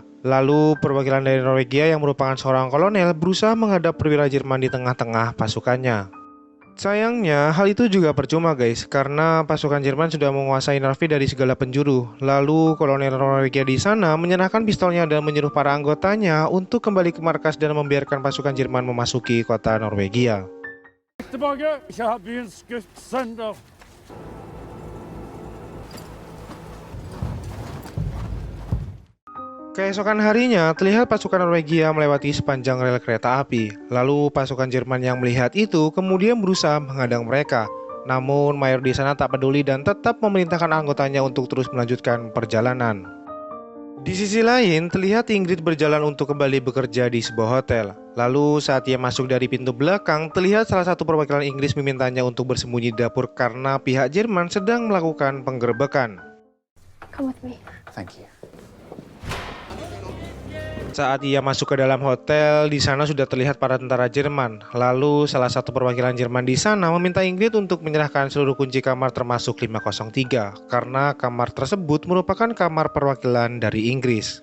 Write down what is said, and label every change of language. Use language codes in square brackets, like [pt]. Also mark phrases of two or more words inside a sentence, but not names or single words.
[id] Lalu perwakilan dari Norwegia yang merupakan seorang kolonel berusaha menghadap perwira Jerman di tengah-tengah pasukannya. Sayangnya hal itu juga percuma guys, karena pasukan Jerman sudah menguasai Narvik dari segala penjuru. Lalu kolonel Norwegia di sana menyerahkan pistolnya dan menyuruh para anggotanya untuk kembali ke markas dan membiarkan pasukan Jerman memasuki kota Norwegia. [sv] Tillbaka, jag har byn skutt sönder. [id] Keesokan harinya, terlihat pasukan Norwegia melewati sepanjang rel kereta api. Lalu pasukan Jerman yang melihat itu kemudian berusaha menghadang mereka. Namun mayor di sana tak peduli dan tetap memerintahkan anggotanya untuk terus melanjutkan perjalanan. Di sisi lain, terlihat Ingrid berjalan untuk kembali bekerja di sebuah hotel. Lalu saat ia masuk dari pintu belakang, terlihat salah satu perwakilan Inggris memintanya untuk bersembunyi di dapur karena pihak Jerman sedang melakukan penggerebekan. [en] Come with me. Thank you. [id] Saat ia masuk ke dalam hotel, di sana sudah terlihat para tentara Jerman. Lalu salah satu perwakilan Jerman di sana meminta Ingrid untuk menyerahkan seluruh kunci kamar termasuk 503 karena kamar tersebut merupakan kamar perwakilan dari Inggris.